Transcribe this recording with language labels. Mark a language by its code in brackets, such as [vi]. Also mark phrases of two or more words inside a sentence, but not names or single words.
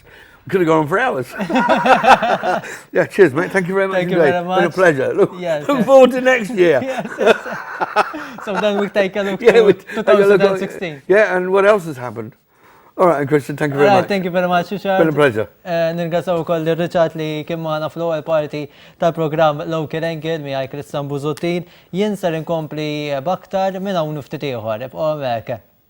[en] Could have gone on for hours. Yeah, cheers, mate. Thank you very much. Thank you indeed. very much. Been a pleasure. Look Yes. forward to next year. So then we take a look Yeah, to take a look at- 2016. Yeah, and what else has happened? All right, Christian, thank you very Alright, much. thank you very much, Richard. Been a pleasure. [mt] Nirgasaw ukoll Richard li kien magħna fl-ewwel parti tal-programm Local Angle miegħi Christian Busuttil. Jien ser inkompli b'aktar minn hawn ftit ieħor. Ibqgħu hemmhekk.